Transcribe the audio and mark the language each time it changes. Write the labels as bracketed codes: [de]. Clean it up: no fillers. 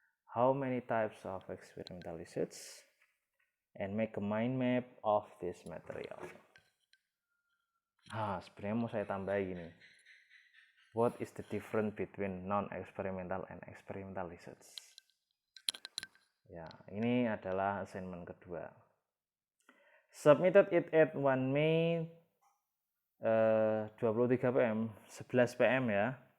[en] How many types of experimental research? And make a mind map of this material. [id] Sebenarnya mau saya tambahin gini. [en] What is the difference between non-experimental and experimental research? [id] Ya, ini adalah assignment kedua. [en] Submitted it at 1 May 23 PM, 11 PM ya.